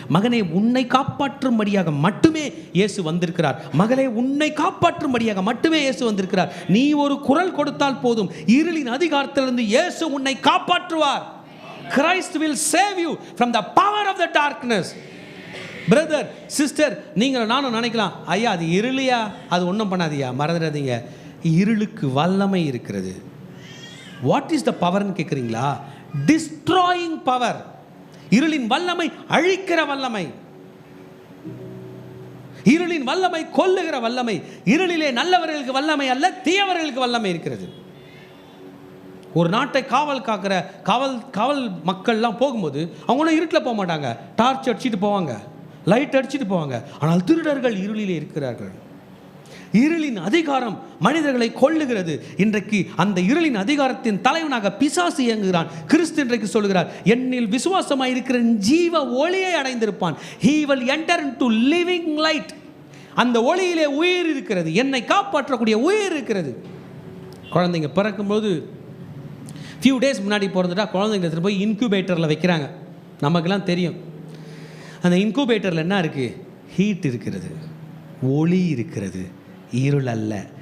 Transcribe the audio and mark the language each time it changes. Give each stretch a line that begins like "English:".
Tamil: மகனே, உன்னை காப்பாற்றும்படியாக மட்டுமே இயேசு வந்திருக்கிறார். மகளே, உன்னை காப்பாற்றும்படியாக மட்டுமே இயேசு வந்திருக்கிறார். நீ ஒரு குரல் கொடுத்தால் போதும், இருளின் அதிகாரத்திலிருந்து இயேசு உன்னை காப்பாற்றுவார்.
English: Christ will save you from the power of the darkness.
Tamil: Brother, sister, நீங்கள் நானும் நினைக்கலாம், ஐயா அது இருளியா, அது ஒன்றும் பண்ணாதியா. மறந்துடாதீங்க, இருளுக்கு வல்லமை இருக்கிறது.
English: what is the பவர்னு
Tamil: கேட்குறீங்களா?
English: Destroying power.
Tamil: இருளின் வல்லமை அழிக்கிற வல்லமை, இருளின் வல்லமை கொல்லுகிற வல்லமை. இருளிலே நல்லவர்களுக்கு வல்லமை அல்ல, தீயவர்களுக்கு வல்லமை இருக்கிறது. ஒரு நாட்டை காவல் காக்கிற காவல் மக்கள்லாம் போகும்போது அவங்க ஒன்றும் இருட்டில் போக மாட்டாங்க, டார்ச் அடிச்சுட்டு போவாங்க, லைட் அடிச்சுட்டு போவாங்க. ஆனால் திருடர்கள் இருளிலே இருக்கிறார்கள். இருளின் அதிகாரம் மனிதர்களை கொல்லுகிறது. இன்றைக்கு அந்த இருளின் அதிகாரத்தின் தலைவனாக பிசாசு இயங்குகிறான். கிறிஸ்து இன்றைக்கு சொல்கிறார், என்னில் விசுவாசமாக இருக்கிற ஜீவ ஒளியை அடைந்திருப்பான்.
English: he will enter into living light.
Tamil: அந்த ஒளியிலே உயிர் இருக்கிறது, என்னை காப்பாற்றக்கூடிய உயிர் இருக்கிறது. குழந்தைங்க பிறக்கும்போது ஃபியூ டேஸ் முன்னாடி பிறந்துட்டா குழந்தைங்க போய் இன்குபேட்டரில் வைக்கிறாங்க. நமக்கெல்லாம் தெரியும் அந்த இன்குபேட்டரில் என்ன இருக்குது? ஹீட் இருக்கிறது, ஒளி இருக்கிறது, இருள் அல்ல.